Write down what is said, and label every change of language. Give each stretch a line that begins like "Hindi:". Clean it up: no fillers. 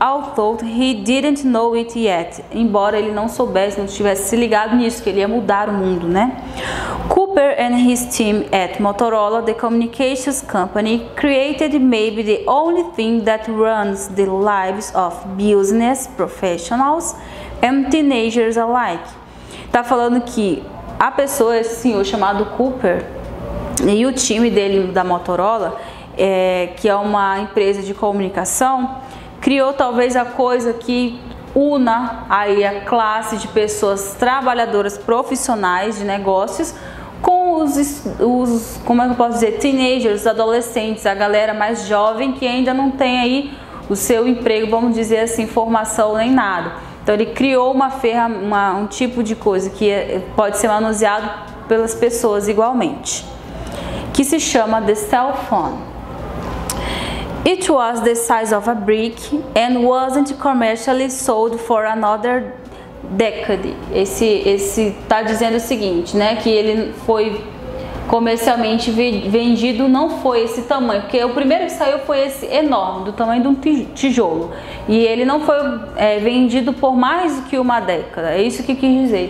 English: Although he didn't know it yet.
Portuguese: Embora ele não soubesse, não tivesse se ligado nisso, que ele ia mudar o mundo, né?
English: Cooper and his team at Motorola, the communications company, created maybe the only thing that runs the lives of business professionals and teenagers alike.
Portuguese: Tá falando que a pessoa, esse senhor chamado Cooper, e o time dele da Motorola, que é uma empresa de comunicação, criou talvez a coisa que una aí a classe de pessoas trabalhadoras profissionais de negócios com os como é que eu posso dizer, teenagers, adolescentes, a galera mais jovem que ainda não tem aí o seu emprego, vamos dizer assim, formação nem nada. Então ele criou um tipo de coisa que pode ser manuseado pelas pessoas igualmente, que se chama
English: the cell phone. It was the size of a brick and wasn't commercially sold for another decade.
Portuguese: Esse tá dizendo o seguinte, né, que ele foi comercialmente vendido, não foi esse tamanho, porque o primeiro que saiu foi esse enorme, do tamanho de um tijolo, e ele não foi vendido por mais do que uma década, é isso que quis dizer.